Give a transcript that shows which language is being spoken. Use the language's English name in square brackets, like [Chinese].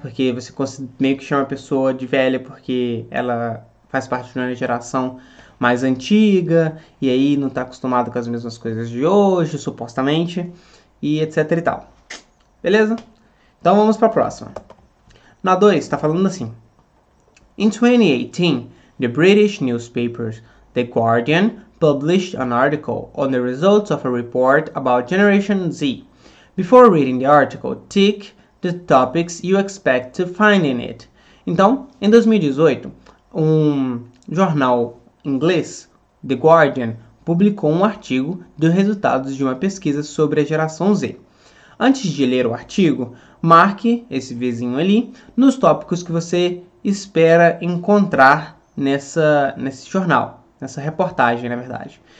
[Portuguese] Porque você meio que chama a pessoa de velha porque ela faz parte de uma geração mais antiga e aí não está acostumada com as mesmas coisas de hoje, supostamente, e etc e tal. Beleza? Então vamos para a próxima. Na 2 está falando assim. [English] In 2018, the British newspaper The Guardian published an article on the results of a report about Generation Z. Before reading the article, tick the topics you expect to find in it. [Portuguese] Então, em 2018, um jornal inglês, The Guardian, publicou um artigo dos resultados de uma pesquisa sobre a geração Z. Antes de ler o artigo, marque esse vizinho ali nos tópicos que você espera encontrar nesse jornal, nessa reportagem, na verdade.